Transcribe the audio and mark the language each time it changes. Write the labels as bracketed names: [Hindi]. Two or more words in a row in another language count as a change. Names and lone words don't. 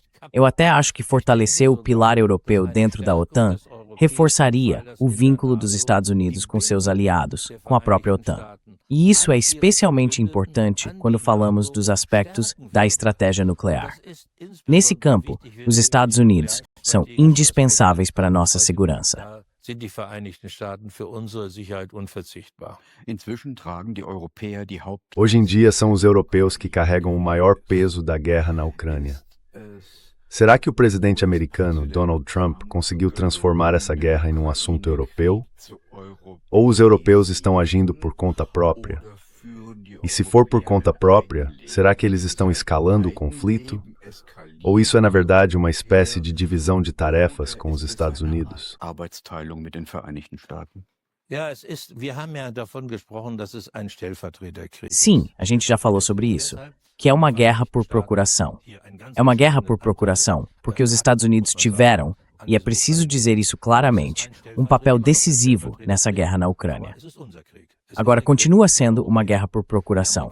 [Portuguese] Eu até acho que fortalecer o pilar europeu dentro da OTAN reforçaria o vínculo dos Estados Unidos com seus aliados, com a própria OTAN. E isso é especialmente importante quando falamos dos aspectos da estratégia nuclear. Nesse campo, os Estados Unidos são indispensáveis para a nossa segurança. [German] Sind die Vereinigten Staaten für unsere Sicherheit unverzichtbar. Inzwischen tragen die Europäer die Haupt... [Portuguese] Hoje em dia são os europeus que carregam o maior peso da guerra na Ucrânia. Será que o presidente americano, Donald Trump, conseguiu transformar essa guerra em um assunto europeu? Ou os europeus estão agindo por conta própria? E se for por conta própria, será que eles estão escalando o conflito? Ou isso é, na verdade, uma espécie de divisão de tarefas com os Estados Unidos? [German] Arbeitsteilung mit den Vereinigten Staaten. Ja, wir haben ja davon gesprochen, dass es ein Stellvertreterkrieg. [Portuguese] Sim, a gente já falou sobre isso, que é uma guerra por procuração. É uma guerra por procuração, porque os Estados Unidos tiveram, e é preciso dizer isso claramente, um papel decisivo nessa guerra na Ucrânia. Agora, continua sendo uma guerra por procuração.